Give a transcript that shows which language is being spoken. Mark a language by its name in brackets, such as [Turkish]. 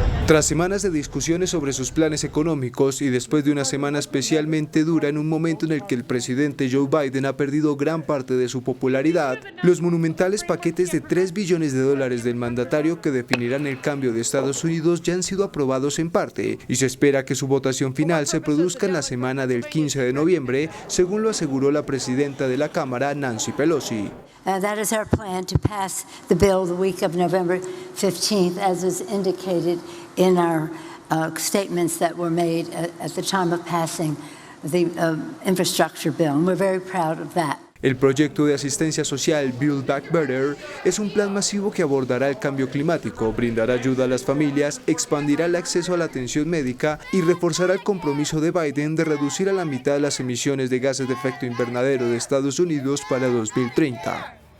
[Spanish] Tras semanas de discusiones sobre sus planes económicos y después de una semana especialmente dura en un momento en el que el presidente Joe Biden ha perdido gran parte de su popularidad, los monumentales paquetes de $3 billones del mandatario que definirán el cambio de Estados Unidos ya han sido aprobados en parte y se espera que su votación final se produzca en la semana del 15 de noviembre, según lo aseguró la presidenta de la Cámara, Nancy Pelosi. [English] That is our plan, to pass the bill the week of November 15th, as is indicated in our statements that were made at the time of passing the infrastructure bill, and we're very proud of that. [Spanish] El proyecto de asistencia social Build Back Better es un plan masivo que abordará el cambio climático, brindará ayuda a las familias, expandirá el acceso a la atención médica y reforzará el compromiso de Biden de reducir a la mitad las emisiones de gases de efecto invernadero de Estados Unidos para 2030.